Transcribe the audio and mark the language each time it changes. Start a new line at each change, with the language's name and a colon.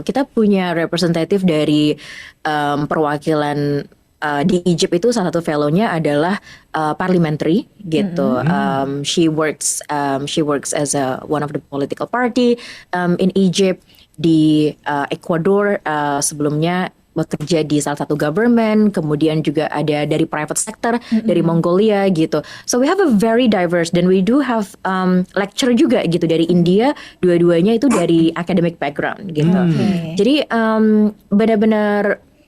Indonesian: Kita punya representatif dari perwakilan di Egypt itu, salah satu fellow-nya adalah parliamentary gitu.
English: She works as one of the political party in Egypt.
Indonesian: Di Ecuador sebelumnya bekerja di salah satu government, kemudian juga ada dari private sector, dari Mongolia gitu.
English: So we have a very diverse,
Indonesian: dan
English: we do have lecture
Indonesian: juga gitu dari India, dua-duanya itu dari academic background gitu. Jadi benar-benar